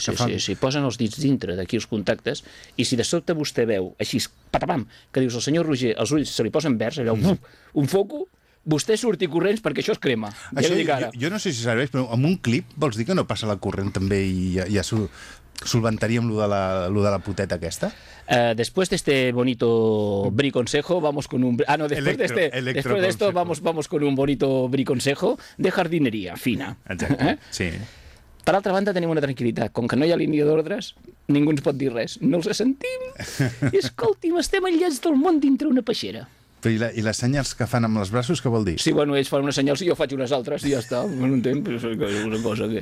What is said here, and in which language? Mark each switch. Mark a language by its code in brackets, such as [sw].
[ca] Sí, sí, sí, sí, posen els dits dintre d'aquí els contactes i si de sobte vostè veu així, patapam, que dius el senyor Roger, els ulls se li posen verds, allò, un foco, vostè surti corrents perquè això es crema. Això, jo no sé si serveix, però amb un clip vols dir que no passa la corrent també i ja surt... [es] ¿Solventaríamos lo de la puteta aquesta? Después de este bonito briconsejo, vamos con un... Ah, no, después, electro, de, este, después de esto vamos con un bonito briconsejo de jardinería fina. Exacto, sí. [ca] Per altra banda, tenim una tranquil·litat. Com que no hi ha línia d'ordres, ningú ens pot dir res. No els sentim. I escolti'm, estem enllaç del món dintre una peixera. Però i les senyals que fan amb els braços, què vol dir? Sí, bueno, ells fan unes senyals i jo faig unes altres i ja està. En un temps, és una cosa que...